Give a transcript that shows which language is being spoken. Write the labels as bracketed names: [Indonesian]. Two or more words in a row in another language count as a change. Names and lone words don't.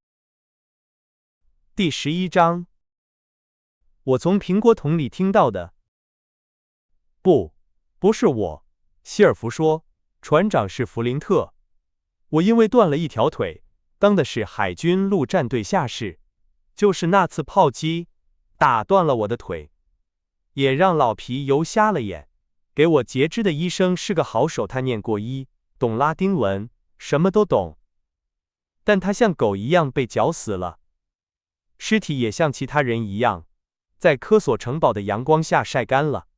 [Chinese] 第11章。我從蘋果桶裡聽到的。不是我，希爾弗說，船長是弗林特。我因為斷了一條腿，當的是海軍陸戰隊下士，就是那次炮擊打斷了我的腿，也讓老皮尤瞎了眼。給我截肢的醫生是個好手，他念過醫，懂拉丁文，什麼都懂。但他像狗一樣被絞死了，屍體也像其他人一樣，在科索城堡的陽光下曬乾了。